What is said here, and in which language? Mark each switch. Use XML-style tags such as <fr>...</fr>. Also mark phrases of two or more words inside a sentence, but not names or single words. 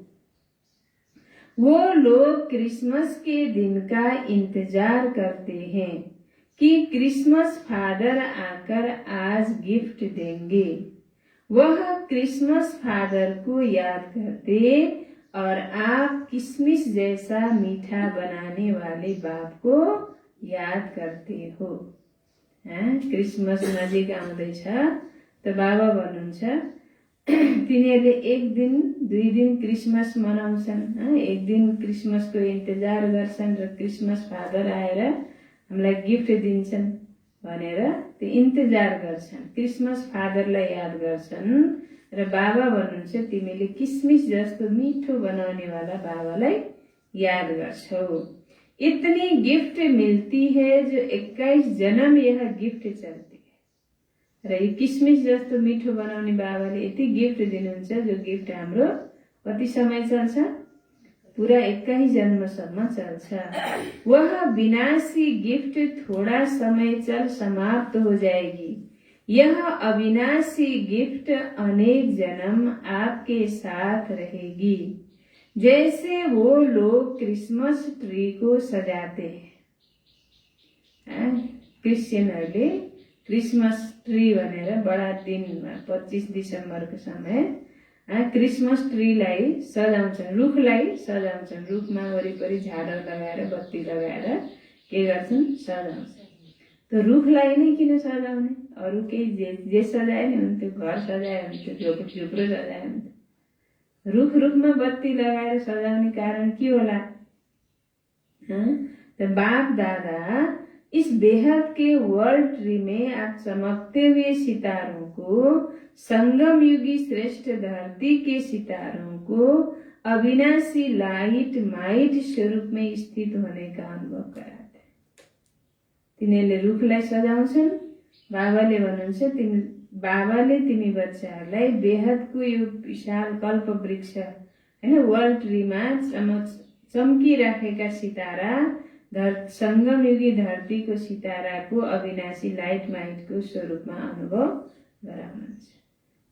<hi>वो लोग क्रिसमस के दिन का इंतजार करते हैं कि</hi> <en>Christmas father</en> <hi>आकर आज गिफ्ट देंगे। वह</hi> <en>Christmas father</en> <hi>को याद करते और आप किशमिश जैसा मीठा बनाने वाले बाप को याद करते हो।</hi> <ne>क्रिसमस नजिक आउँदैछ त बाबा भन्नुहुन्छ तिनीहरूले 1 दिन 2 दिन क्रिसमस मनाउँछन्। 1 दिन क्रिसमसको इन्तजार गर्छन् र</ne> <en>Christmas father</en> <ne>आएर हामीलाई गिफ्ट दिन्छन् भनेर त्यो इन्तजार गर्छन्।</ne> <en>Christmas fatherलाई</en> <ne>याद गर्छन् र बाबा भन्नुहुन्छ तिमीले किशमिश जस्तो मिठो बनाउने वाला बाबालाई याद गर्छौ।</ne> <hi>इतनी गिफ्ट मिलती है जो 21 जन्म यह गिफ्ट चलती है।</hi> <ne>र यो किशमिश जस्तो मिठो बनाउने बाबाले यति गिफ्ट दिनुहुन्छ जो गिफ्ट हाम्रो कति समय चल्छ? पूरा 21 जन्मसम्म चल्छ।</ne> <hi>वह विनाशी गिफ्ट थोड़ा समय चल समाप्त हो जाएगी। यह अविनाशी गिफ्ट अनेक जन्म आपके साथ रहेगी। जैसे वो लोग</hi> <en>Christmas tree</en> <hi>को सजाते हैं।</hi> <ne>क्रिश्चियनहरूले</ne> <en>Christmas tree</en> <ne>भनेर बडा दिनमा 25 डिसेम्बरको समय</ne> <en>Christmas treeलाई</en> <ne>सजाउँछन्, रुखलाई सजाउँछन्। रुखमा वरिपरि झाडर लगाएर बत्ती लगाएर के गर्छन्? सजाउँछन्। त रुखलाई नै किन सजाउने? अरू केही जे सजाए नि हुन्थ्यो, घर सजाए हुन्थ्यो, झुप्रो सजाए हुन्थ्यो। रुखमा बत्ती लगाएर सजाउने कारण के होला?</ne> <hi>तो बाप दादा इस बेहद के</hi> <en>world tree</en> <hi>में आप चमकते हुए सितारों को, संगम युगी श्रेष्ठ धरती के सितारों को अविनाशी</hi> <en>light might</en> <hi>स्वरूप में स्थित होने का अनुभव कराते हैं।</hi> <ne>तिनीहरूले रुखलाई सजाउँछन्। बाबाले भन्नुहुन्छ बाबाले तिमी बच्चाहरूलाई बेहदको यो विशाल कल्प वृक्ष हैन</ne> <en>world treeमा</en> <ne>चम्किराखेका सितारा, संगम युगी धरतीको सिताराको अविनाशी</ne> <en>light mightको</en> <ne>स्वरूपमा अनुभव गराउनुहुन्छ।</ne>